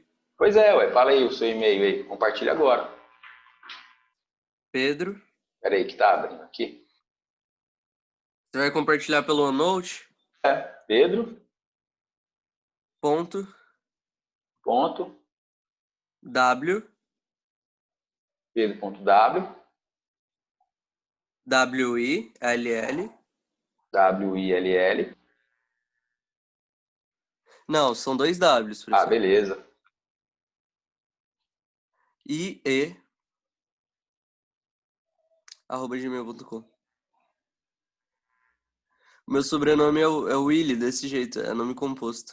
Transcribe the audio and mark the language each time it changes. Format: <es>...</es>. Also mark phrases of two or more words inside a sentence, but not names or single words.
<pt>Pois é, ué, fala aí o seu e-mail aí, compartilha agora. Pedro, Espera aí que tá abrindo aqui. você vai compartilhar pelo OneNote? Pedro, Ponto, ponto, W, Pedro.w, W-I-L-L. W-I-L-L. Não, são 2 Ws, Ah, professor. beleza. I-E, @gmail.com. Meu sobrenome é Willy, desse jeito, é nome composto.</pt>